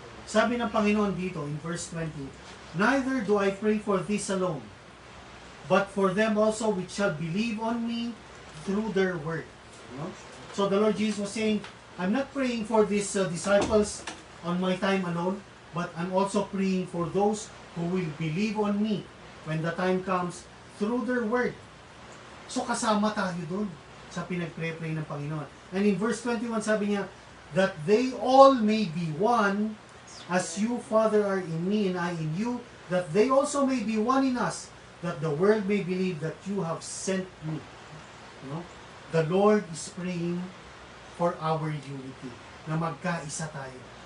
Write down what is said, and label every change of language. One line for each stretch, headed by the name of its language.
Filipino: Sabi ng Panginoon dito
English: in verse 20, neither do I pray for this alone, but for them also which shall believe on me through their word. So the Lord Jesus was saying, I'm not praying for these disciples on my time alone, but I'm also praying for those who will believe on me when the time comes through their word.
Filipino: So kasama tayo dun sa pinag-pray ng Panginoon.
English: And in verse 21,
Filipino: sabi niya,
English: that they all may be one, as you, Father, are in me and I in you, that they also may be one in us, that the world may believe that you have sent me. The Lord is praying for our unity,
Filipino: na magkaisa tayo.